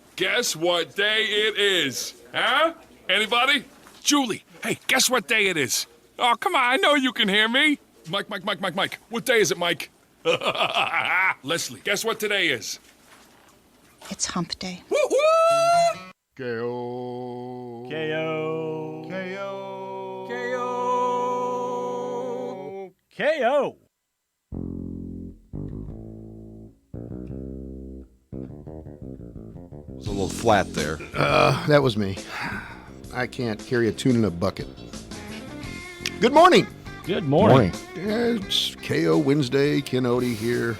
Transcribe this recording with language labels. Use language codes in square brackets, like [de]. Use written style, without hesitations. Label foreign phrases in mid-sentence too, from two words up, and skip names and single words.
[en] Guess what day it is? Huh? Anybody? Julie, hey, guess what day it is? Oh, come on, I know you can hear me. Mike. What day is it, Mike? Leslie, guess what today is? It's hump day. Woo-hoo! K-O. K.O. K-O. K.O. K.O. It was a little flat there. That was me. I can't carry a tune in a bucket. Good morning. Good morning. It's KO Wednesday. Ken Odie here.